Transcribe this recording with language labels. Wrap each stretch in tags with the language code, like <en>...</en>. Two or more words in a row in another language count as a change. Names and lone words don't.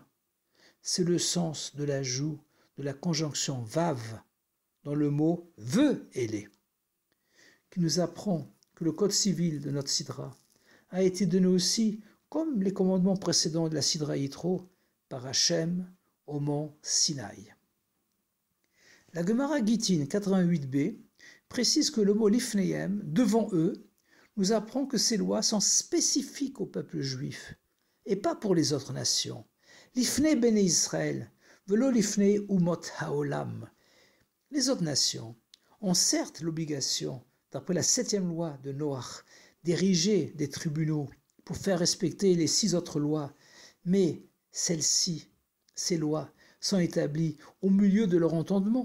<fr>C'est le sens de l'ajout de la conjonction vav dans le mot ve'ele, qui nous apprend que le code civil de notre sidra a été donné aussi, comme les commandements précédents de la sidra Yitro, par Hachem au mont Sinaï. La Gemara Gittin 88b précise que le mot lifnehem, devant eux, nous apprend que ces lois sont spécifiques au peuple juif et pas pour les autres nations.</fr> <he>לפני בני ישראל, ולא לפני אומות העולם.</he> <fr>Les autres nations ont certes l'obligation, d'après la 7e loi de Noach, d'ériger des tribunaux pour faire respecter les 6 autres lois, mais celles-ci, ces lois, sont établies au milieu de leur entendement.</fr>